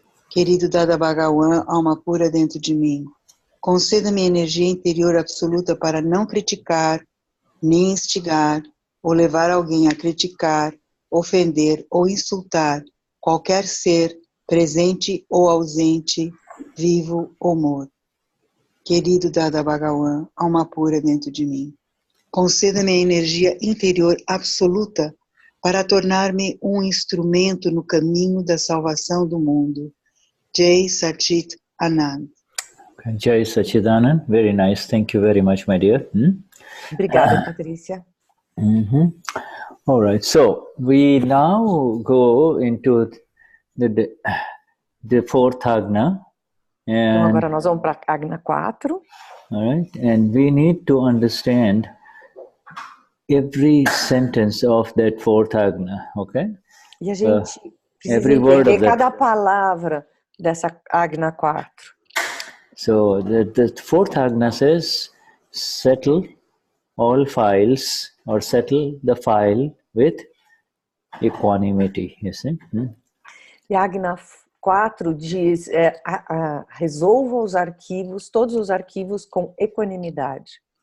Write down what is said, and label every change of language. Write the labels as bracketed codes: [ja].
[pt] Querido Dada Bhagawan, alma pura dentro de mim, conceda-me energia interior absoluta para não criticar, nem instigar, ou levar alguém a criticar, ofender ou insultar qualquer ser, presente ou ausente, vivo ou morto. Querido Dada Bhagawan, alma pura dentro de mim, conceda-me a energia interior absoluta para tornar-me um instrumento no caminho da salvação do mundo. Jai Sachit Anand. [en] Jai Sachidanand, very nice. Thank you very much, my dear. [pt] Obrigada, Patrícia. [en] All right, so we now go into the fourth Agna. [pt] Então agora nós vamos para a Agna 4. [en] All right, and we need to understand every sentence of that fourth Agna, okay? [pt] E a gente precisa [en] every [pt] entender cada palavra dessa Agna 4. [en] So the fourth Agna says, settle all files or settle the file with equanimity, you see. [pt] E Agna 4 diz, resolva os arquivos, todos os arquivos com equanimidade.